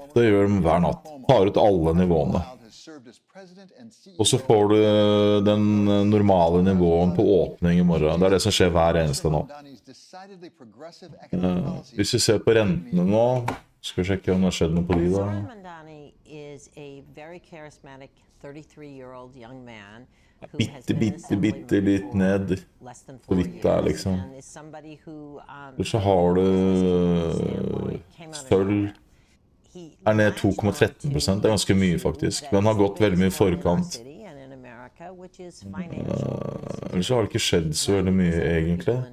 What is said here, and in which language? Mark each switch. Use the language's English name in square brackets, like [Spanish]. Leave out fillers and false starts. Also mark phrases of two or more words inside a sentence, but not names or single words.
[Norwegian] Det gjør de hver natt. Tar ut alle nivåene. Og så får du den normale nivåen på åpning i morgen. Det er det som skjer hver eneste natt. Hvis vi ser på rentene nå, skal vi sjekke om det har skjedd noe på de da. [English] Mamdani is a very charismatic 33-year-old young man. [Norwegian] Bitte litt ned. Så vidt det er liksom. Og så har du sølv. Er ned 2,13%. Det er ganske mye faktisk. Den har gått veldig mye i forkant. Ellers har det ikke skjedd så veldig mye egentlig.